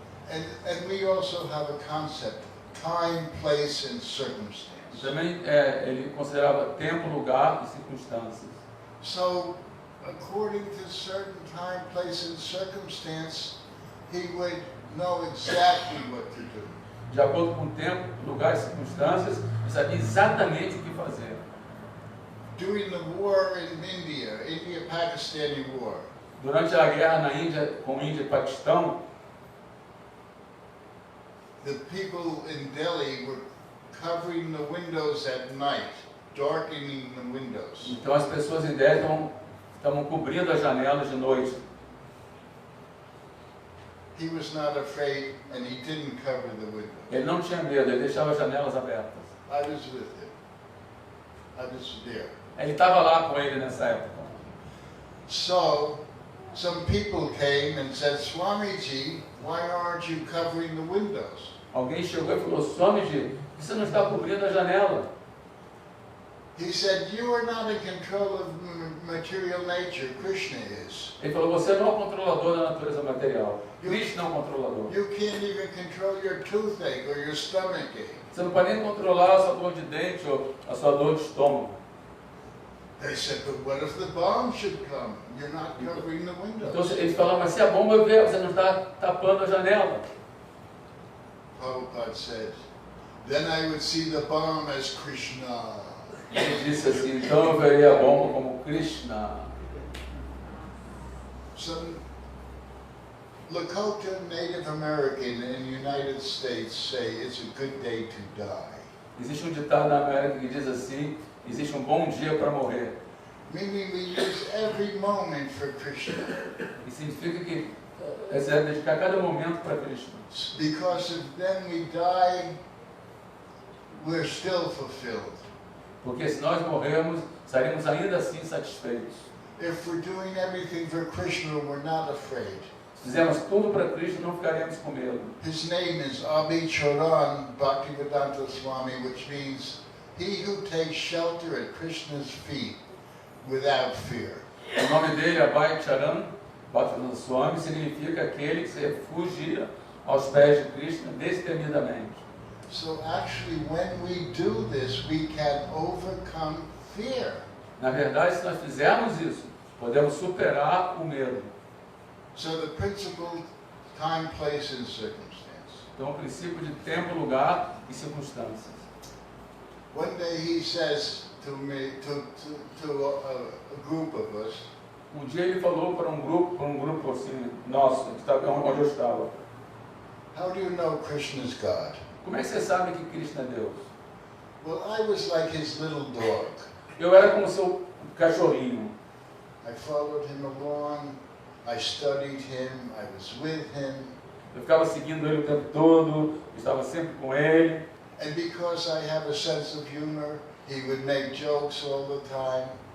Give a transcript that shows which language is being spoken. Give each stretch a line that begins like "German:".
English: And we also have a concept, time, place, and circumstance.
Portuguese: Também ele considerava tempo, lugar e circunstâncias.
English: So, according to certain time, place, and circumstance, he would know exactly what to do.
Portuguese: De acordo com o tempo, lugar e circunstâncias, ele sabia exatamente o que fazer.
English: During the war in India-Pakistani war,
Portuguese: Durante a guerra na Índia, com Índia e Paquistão,
English: the people in Delhi were covering the windows at night, darkening the windows.
Portuguese: então as pessoas em Delhi estavam cobrindo as janelas de noite.
English: He was not afraid and he didn't cover the windows.
Portuguese: Ele não tinha medo, ele deixava as janelas abertas.
English: I was with him. I was there.
Portuguese: Ele estava lá com ele nessa época.
English: So, some people came and said, Swamiji, why aren't you covering the windows?
Portuguese: Alguém chegou e falou: Swamiji, você não está cobrindo a janela?
English: He said, you are not in control of material nature, Krishna is.
Portuguese: Ele falou: você não é o controlador da natureza material. Krishna é o controlador.
English: You can't even control your toothache or your stomach ache.
Portuguese: Você não pode nem controlar a sua dor de dente ou a sua dor de estômago.
English: They said, but what if the bomb should come? You're not covering the
Portuguese: Então
English: windows.
Portuguese: eles falaram: mas se a bomba vier, você não está tapando a janela.
English: Prabhupada said, then I would see the bomb as Krishna.
Portuguese: Ele disse assim: então eu veria a bomba como Krishna.
English: Some Lakota Native American in the United States say it's a good day to die.
Portuguese: Existe um ditado na América que diz assim: existe um bom dia para morrer.
English: Meaning we use every moment for Krishna.
Portuguese: E significa que você deve dedicar cada momento para Krishna.
English: Because if then we die, we're still fulfilled.
Portuguese: Porque se nós morrermos, estaremos ainda assim satisfeitos.
English: If we're doing everything for Krishna, we're not afraid.
Portuguese: Se fizermos tudo para Krishna, não ficaremos com medo.
English: His name is Abhicharan Bhaktivedanta Swami, which means he who takes shelter at Krishna's feet without fear.
Portuguese: O nome dele, Abhay Charan Bhaktivedanta Swami, significa aquele que se refugia aos pés de Krishna destemidamente.
English: So actually, when we do this, we can overcome fear.
Portuguese: Na verdade, se nós fizermos isso, podemos superar o medo.
English: So the principle, time, place, and circumstance.
Portuguese: Então, o princípio de tempo, lugar e circunstâncias.
English: One day he says to me, to a group of us,
Portuguese: Um dia ele falou para um grupo assim, nosso, que estava onde eu estava:
English: how do you know Krishna's God?
Portuguese: como é que você sabe que Krishna é Deus?
English: Well, I was like his little dog.
Portuguese: Eu era como seu cachorrinho.
English: I followed him along, I studied him, I was with him.
Portuguese: Eu ficava seguindo ele o tempo todo, estava sempre com ele.
English: And because I have a sense of humor, he would make jokes all the time.